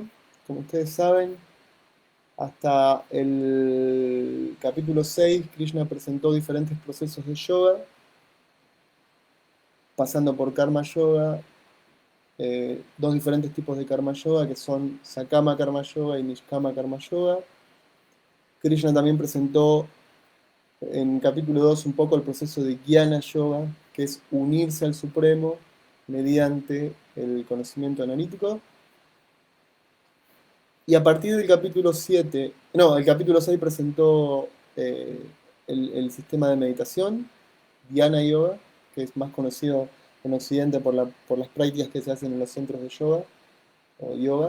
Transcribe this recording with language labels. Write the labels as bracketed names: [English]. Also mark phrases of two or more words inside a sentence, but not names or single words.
[Spanish] Como ustedes saben, hasta el capítulo 6 Krishna presentó diferentes procesos de yoga, pasando por karma yoga, dos diferentes tipos de karma yoga que son Sakama karma yoga y Nishkama karma yoga. Krishna también presentó en capítulo 2 un poco el proceso de Jnana Yoga, que es unirse al Supremo mediante el conocimiento analítico. Y a partir del capítulo 7, no, el capítulo 6 presentó el sistema de meditación, Dhyana Yoga, que es más conocido en Occidente por las prácticas que se hacen en los centros de yoga o yoga.